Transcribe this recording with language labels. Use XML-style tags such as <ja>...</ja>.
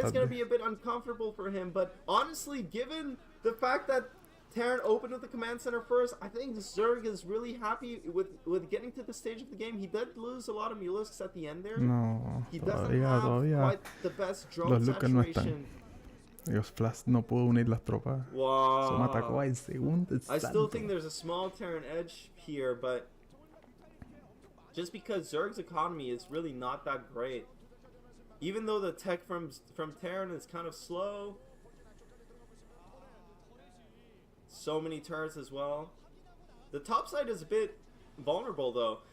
<en>That is going to be a bit uncomfortable for him, but honestly, given the fact that Terran opened with the command center first, I think Zerg is really happy with getting to the stage of the game. He did lose a lot of Mulisks at the end there. No, he doesn't have quite the best drone saturation.</en> <es>Dios, Flash no pudo unir las tropas. Wow. Soma atacó al segundo.</es> <en>I still think there's a small Terran edge here, but just because Zerg's economy is really not that great. Even though the tech from Terran is kind of slow. So many turrets as well. The top side is a bit vulnerable though.</en>